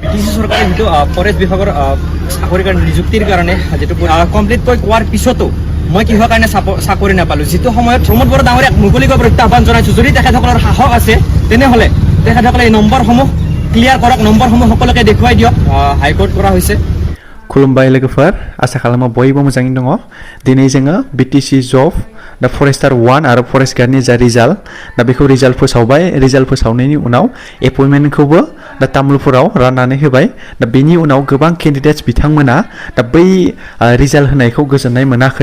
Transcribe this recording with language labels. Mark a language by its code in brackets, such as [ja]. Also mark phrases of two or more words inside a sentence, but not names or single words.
[as] BTC চৰকাৰে যিটো ফৰেষ্ট বিভাগৰ চাকৰিৰ কাৰণে নিযুক্তিৰ কাৰণে যিটো কমপ্লিট কৰি কোৱাৰ পিছতো মই কিহৰ কাৰণে চাকৰি নাপালোঁ। যিটো সময়ত প্ৰমোদ বড়ো ডাঙৰীয়াক মুকলিকৈ প্ৰত্যাহ্বান জনাইছোঁ, যদি তেখেতসকলৰ সাহস আছে তেনেহ'লে তেখেতসকলে এই নম্বৰসমূহ ক্লিয়াৰ কৰক, নম্বৰসমূহ সকলোকে দেখুৱাই দিয়ক। হাইকোৰ্ট কৰা হৈছে। [brx] खुलुमबाय लोगोफोर, आसा खालामो बयबो मोजाङैनो दङ। दिनै जोङो BTC जब दा फरेस्टार 1 आरो फरेस्ट गार्डनि जा रिजाल्ट दा बेखौ रिजाल्ट फोसावबाय। रिजाल्ट फोसावनायनि उनाव एपइन्टमेन्टखौबो दा तामुलपुराव राननानै होबाय। दा बेनि उनाव गोबां केन्डिडेट्स बिथांमोना दा बै रिजाल्ट होनायखौ गोजोननाय मोनाखै।